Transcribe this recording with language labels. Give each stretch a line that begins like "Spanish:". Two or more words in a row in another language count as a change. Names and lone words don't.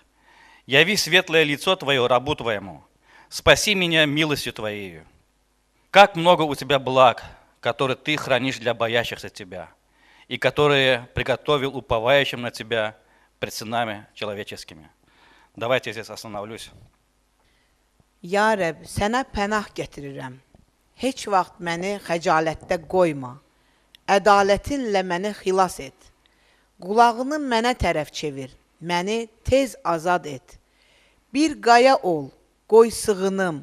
Russian: Яви светлое лицо Твое рабу Твоему. Спаси меня милостью Твоею. Как много у Тебя благ, которые Ты хранишь для боящихся Тебя, и которые приготовил уповающим на Тебя пред сынами человеческими. Давайте здесь остановлюсь.
Azerbaijani: Ya Rəbb, sənə pənah gətirirəm. Heç vaxt məni xəcalətdə qoyma. Ədalətinlə məni xilas et. Qulağını mənə tərəf çevir. Məni tez azad et. Bir qaya ol, qoy sığınım.